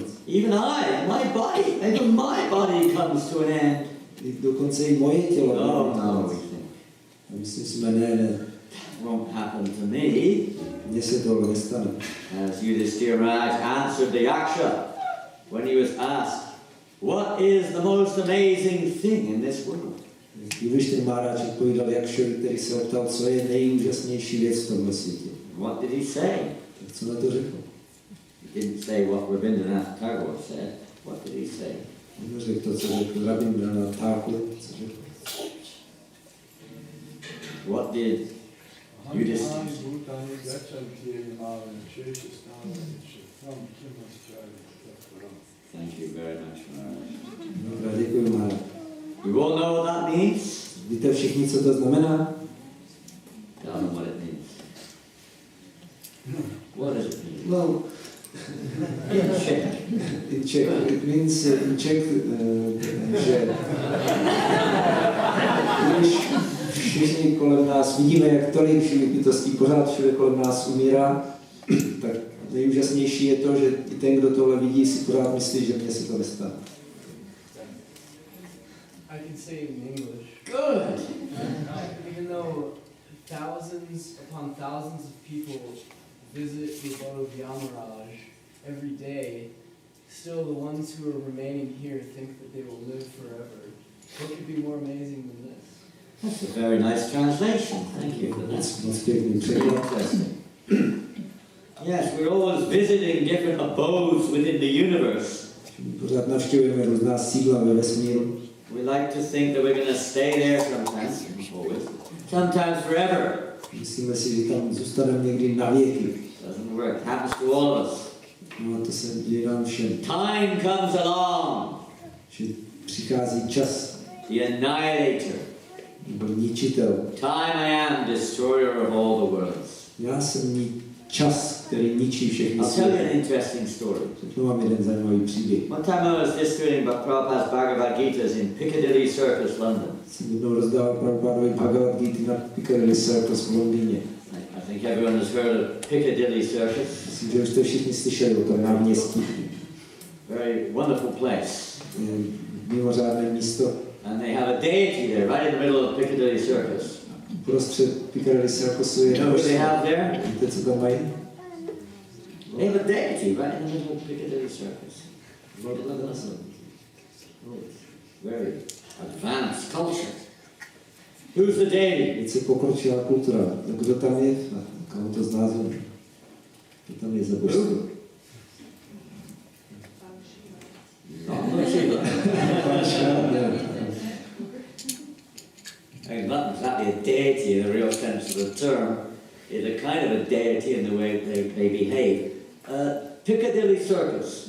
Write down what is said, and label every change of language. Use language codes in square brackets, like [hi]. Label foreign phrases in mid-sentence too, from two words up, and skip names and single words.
[en] Even even my body comes to an end. [cs] Dokonce i moje tělo. [en] No, we think. [cs] A myslím si, ne. [en] Won't happen to me. [cs] Mně se tohle nestane. [en] As Yudhishthira Maharaj answered the Yaksha when he was asked, what is the most amazing thing in this world? [cs] Yudhishthira Maharaj odpovídal Jakšovi, který se optal, co je nejúžasnější věc v tomhle světě. [en] What did he say? [cs] Tak co na to řekl? [en] He didn't say what Rabindranath Tagore said. What did he say? [cs] On řekl to, co řekl Rabindranath Tagore, co řekl. [en] What did Yudhishthira say? Thank you very much, Maharaj. [cs] Dobrá, děkuji, Maharaj. [en] You all know what that means? [cs] Víte všichni, co to znamená? [en] I don't know what it means. What does it mean? No, In Czech. in Czech, it means in Czech, [cs] že když všichni kolem nás vidíme, jak tolik živých bytostí pořád všude kolem nás umírá, tak nejúžasnější je to, že i ten, kdo tohle vidí, si pořád myslí, že mně se to nestane. [en] I can say it in English. Good. Even though thousands upon thousands of people visit the abode of Yamaraj every day, still the ones who are remaining here think that they will live forever. What could be more amazing than this? That's a very nice translation. Thank you for that. [cs] Moc pěkný překlad. [en] Interesting. Yes, we're always visiting different abodes within the universe. [cs] Pořád navštěvujeme různá sídla ve vesmíru. [en] We like to think that we're going to stay there sometimes, always, sometimes forever. [cs] Myslíme si, že tam zůstaneme někdy na věky. [en] Doesn't work. It happens to all of us. [cs] No a to se děje nám všem. [en] Time comes along. [cs] Že přichází čas, [en] The annihilator. [cs] nebo ničitel. [en] Time I am, destroyer of all the worlds. [cs] Já jsem čas, který ničí všechny [en] I'll tell you [cs] světy. [en] an interesting story. [cs] Řeknu vám jeden zajímavý příběh. [en] One time I was distributing Prabhupada's Bhagavad Gitas in Piccadilly Circus, London. [cs] Jsem jednou rozdával Prabhupádovi Bhagavad Gita na Piccadilly Circus v Londýně. [en] I think everyone has heard of Piccadilly Circus. [cs] Myslím, že už jste všichni slyšeli o tom náměstí. [en] Very wonderful place. [cs] Mimořádné místo. [en] And they have a deity there, right in the middle of Piccadilly Circus. [cs] Prostřed Piccadilly Circusu je [en] You know what they have there? [cs] Víte, co tam mají? [en] They have a deity right in the middle of Piccadilly Circus. Very advanced culture. Who's the deity? [cs] Více pokročilá kultura. Kdo tam je? Koho to znázorní? Kdo tam je za božstvo? [en] Not exactly a deity in the real sense of the term. It's a kind of a deity in the way they behave. Piccadilly Circus.